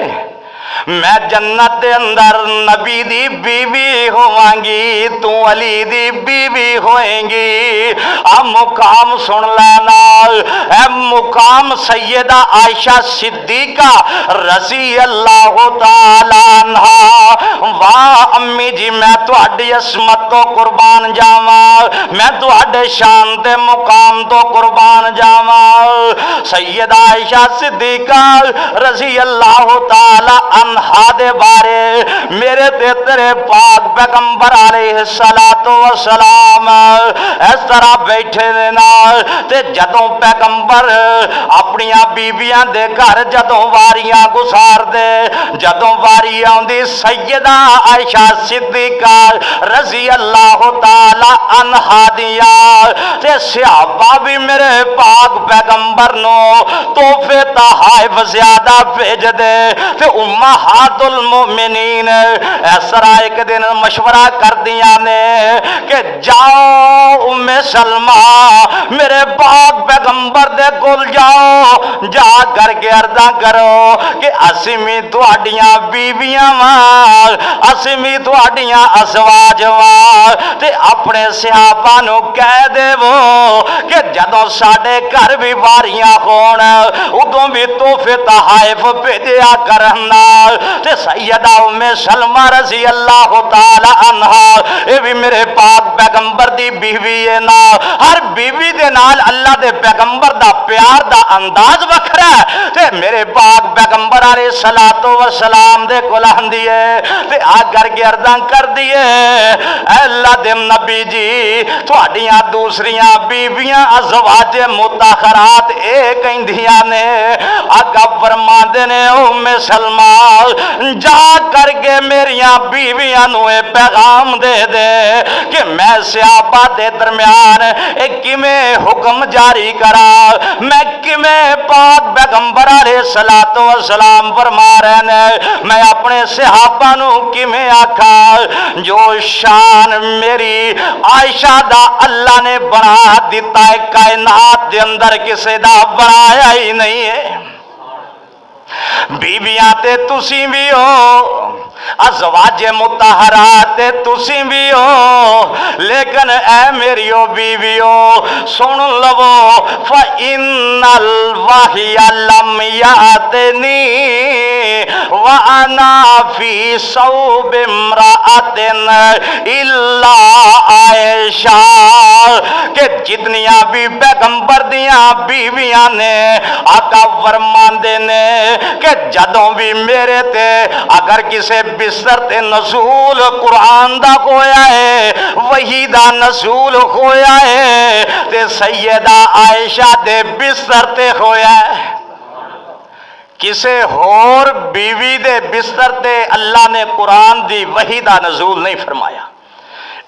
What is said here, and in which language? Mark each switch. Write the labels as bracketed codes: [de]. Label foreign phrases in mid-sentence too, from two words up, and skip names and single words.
[pa] میں جنت دے اندر نبی دی بیوی ہوواں گی تو علی دی بیوی ہوئیں گی مقام سن لینا اے مقام سیدہ عائشہ صدیقہ رضی اللہ تعالی عنہ واہ امی جی میں تہاڈی عصمت تو قربان جاواں میں تہاڈے شان تے مقام تو قربان جاواں سیدہ عائشہ صدیقہ رضی اللہ تعالی عنہا دے بارے میرے تے تیرے پاک پیغمبر علیہ الصلوۃ والسلام اس طرح بیٹھے نے نال تے جدوں پیغمبر اپنیاں بیویاں دے گھر جدوں واریاں گزار دے جدوں واری آندی سیدہ عائشہ صدیقہ رضی اللہ تعالی عنہا دیاں تے صحابہ بھی میرے پاک پیغمبر نو تحفے تحائف زیادہ بھیج دے تے امہات المؤمنین اس طرح ایک دن مشورہ کر دیا نے کہ جاؤ ام سلمہ میرے پاک پیغمبر دے کول جاؤ جا کر کے عرضاں کرو کہ اسی بھی تہاڈیاں بیویاں واں اسی بھی تہاڈیاں ازواج واں تے اپنے صحابہ نو کہہ دیو کہ جدوں ساڈے گھر بھی واریاں ہون ادوں بھی تحفے تحائف بھیجیا کرنا تے سیدہ ام سلمہ رضی اللہ تعالی عنہا اے بھی میرے پاک پیغمبر دی بیوی ہے نا ہر بیوی دے نال اللہ دے پیغمبر دا پیار دا انداز وکھرا ہے تے میرے پاک پیغمبر علیہ الصلوۃ والسلام دے کول آندی ہے تے آ کر کے عرضاں کر دیے اے اللہ دے نبی جی تہاڈیاں دوسریاں بیویاں ازواج مطہرات اے کہندیاں نے آقا فرماندے نے ام سلمہ جا کر کے میریاں بیویاں نو اے پیغام دے دے کہ میں صحابہ دے درمیان ایک کیویں حکم جاری کرا میں کیویں پاک پیغمبر علیہ الصلوۃ والسلام فرما رہے نے میں اپنے صحابہ نو کیویں آکھا جو شان میری عائشہ دا اللہ نے بنا دیتا ہے کائنات دے اندر کسے دا بنایا ہی نہیں ہے بیویاں تے تسی بھی ہو ازواج مطہرات تے تسی بھی ہو لیکن اے میریو بیویو سن لو [ar] فَإِنَّ الْوَحْيَ لَمْ يَأْتِنِي وَأَنَا فِي صَوْبِ امْرَأَةٍ إِلَّا [pa] عائشہ کہ جتنیاں بھی پیغمبر دیاں بیویاں نے آقا فرماندے نے کہ جدوں بھی میرے تے اگر کسے بستر تے نزول قرآن دا ہویا ہے وحی دا نزول ہویا ہے تے سیدہ عائشہ دے بستر تے ہویا ہے کسے اور بیوی دے بستر تے اللہ نے قرآن دی وحی دا نزول نہیں فرمایا